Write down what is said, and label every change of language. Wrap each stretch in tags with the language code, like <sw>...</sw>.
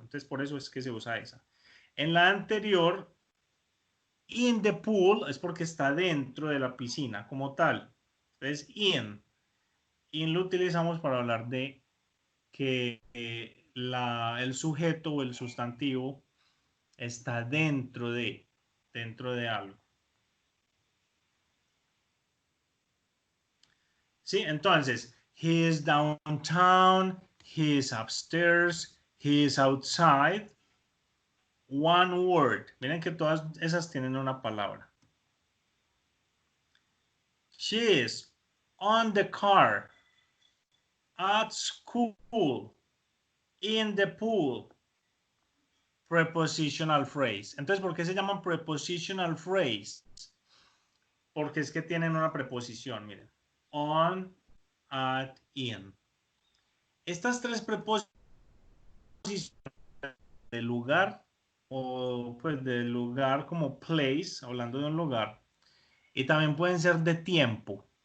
<es>Entonces por eso es que se usa esa. En la anterior,</es> <en>in the pool,</en> <es>es porque está dentro de la piscina como tal. Entonces in. In lo utilizamos para hablar de que el sujeto o el sustantivo está dentro de algo. ¿Sí? Entonces,</es> <en>he is downtown, he is upstairs, he is outside. One word.</en> <es>Miren que todas esas tienen una palabra.</es> <en>She is on the car, at school, in the pool. Prepositional phrase.</en> <es>Entonces, ¿por qué se llaman prepositional phrase? Porque es que tienen una preposición, miren. On, at, in. Estas tres preposiciones de lugar o pues de lugar como place, hablando de un lugar, y también pueden ser de tiempo.</es>